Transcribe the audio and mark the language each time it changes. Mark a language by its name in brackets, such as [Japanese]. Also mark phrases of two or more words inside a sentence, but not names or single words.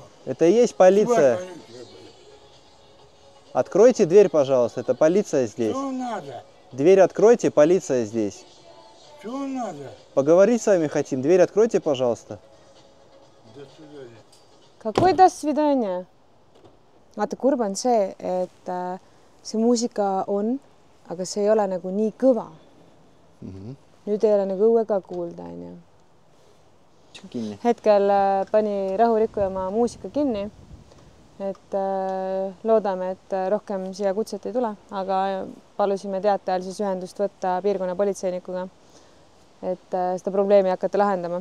[Russian] Это и есть полиция. Откройте дверь, пожалуйста. Это полиция здесь. Что надо? Дверь откройте, полиция здесь. Что надо? Поговорить с вами хотим. Дверь откройте, пожалуйста. До свидания. Какой до свидания? [Estonian] Vaata, kurb on see, et see muusika on, aga see ei ole nagu nii kõva. Nüüd ei ole nagu õue ka kuulda, on ju. Hetkel pani rahurikkuja oma muusika kinni, et loodame, et rohkem siia kutset ei tule, aga palusime teatajal siis ühendust võtta piirkonna politseinikuga, et seda probleemi hakata lahendama.